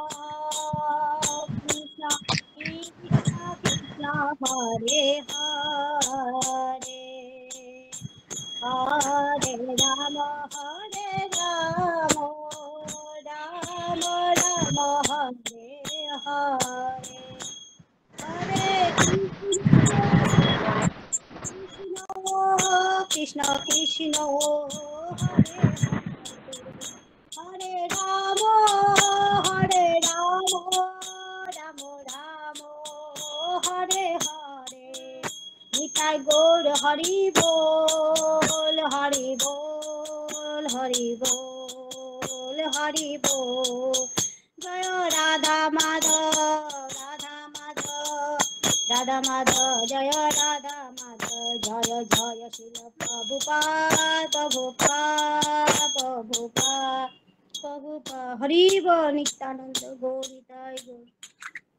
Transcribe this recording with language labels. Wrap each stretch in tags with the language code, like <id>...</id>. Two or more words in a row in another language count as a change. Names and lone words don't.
<sa>कृष्ण कृष्ण हरे हरे हरे राम राम राम हरे हरे हरे कृष्ण कृष्ण हरे हरे राम राम राम हरे हरे निताय गौर हरि बोल हरि बोल हरि बोल हरि बोल जय राधा माधव राधा माधव जय राधा माधव जय जय शिल प्रभुपाद हरि बोल नित्यानंद गौर निताय गौर</sa>